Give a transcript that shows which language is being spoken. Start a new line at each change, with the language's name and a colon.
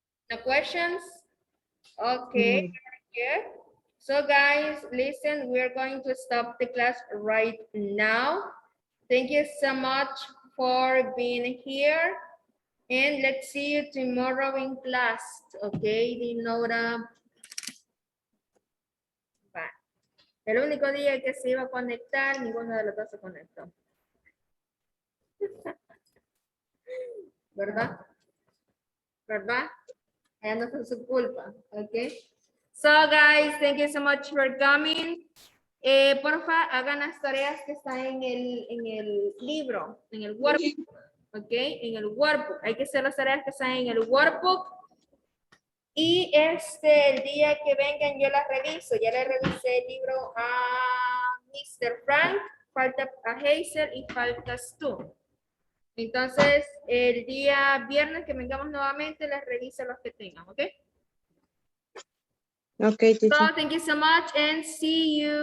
English: No questions? Okay, very good. So guys, listen, we're going to stop the class right now. Thank you so much for being here. And let's see you tomorrow in class. Okay, Dinora. Bye.
Spanish: El único día que se iba a conectar, ninguno de los dos se conectó. ¿Verdad? ¿Verdad? No fue su culpa. Okay.
English: So guys, thank you so much for coming.
Spanish: Porfa, hagan las tareas que están en el libro, en el workbook. Ok, en el workbook. Hay que hacer las tareas que están en el workbook. Y el día que vengan yo las reviso. Ya le revisé el libro a Mr. Frank, falta a Hazel y faltas tú. Entonces, el día viernes que vengamos nuevamente, les reviso los que tengan, ¿ok?
English: Okay, teacher. So, thank you so much and see you.